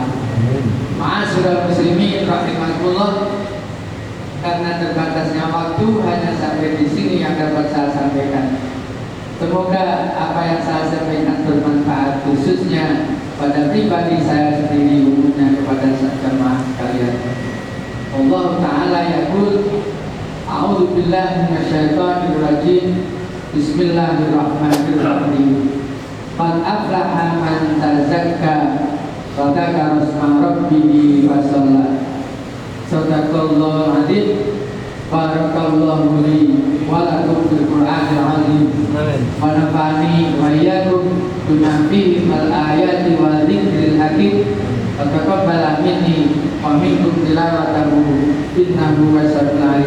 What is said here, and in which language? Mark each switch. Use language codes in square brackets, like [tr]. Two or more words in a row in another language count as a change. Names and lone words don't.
[ar] معاشر المسلمين رحمكم الله, [id] karena terbatasnya waktu hanya sampai di sini yang dapat saya sampaikan. Semoga apa yang saya sampaikan bermanfaat, khususnya pada pribadi saya sendiri, umumnya kepada jemaah sekalian. [ar] الله تعالى يقول أعوذ بالله من الشيطان الرجيم. بسم الله الرحمن الرحيم. قد أفلح من تزكى وذكر اسم ربه وصلى. صدق الله العظيم. بارك الله لي ولكم في القرآن العظيم. ونفعني وإياكم بما فيه من الآيات والذكر الحكيم. وتقبل مني ومنكم تلاوته إنه والسميع العليم.